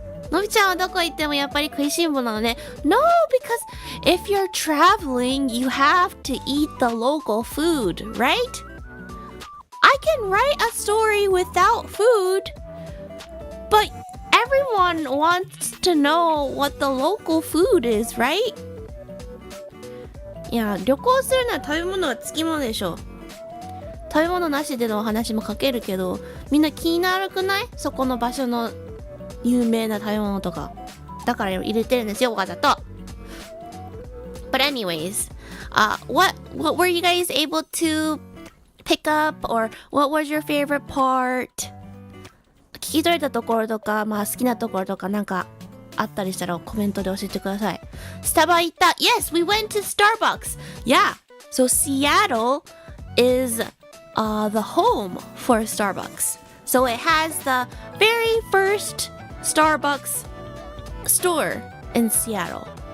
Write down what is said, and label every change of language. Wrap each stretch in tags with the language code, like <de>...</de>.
<ja>のびちゃんはどこ行ってもやっぱり食いしん坊なのね。</ja> <en>No, because if you're traveling, you have to eat the local food, right? I can write a story without food, but everyone wants to know what the local food is, right?</en> <ja>いや、旅行するなら食べ物はつきものでしょ。食べ物なしでのお話も書けるけど、みんな気になるくない？そこの場所の有名な食べ物とか。だから入れてるんですよ、わざと。</ja> <en>But anyways, what were you guys able to pick up, or what was your favorite part?</en> <ja>聞き取れたところとか、まあ好きなところとかなんかあったりしたらコメントで教えてください。スタバ行った。</ja> <en>Yes, we went to Starbucks. Yeah, so Seattle is the home for Starbucks. So it has the very first Starbucks store in Seattle.</en>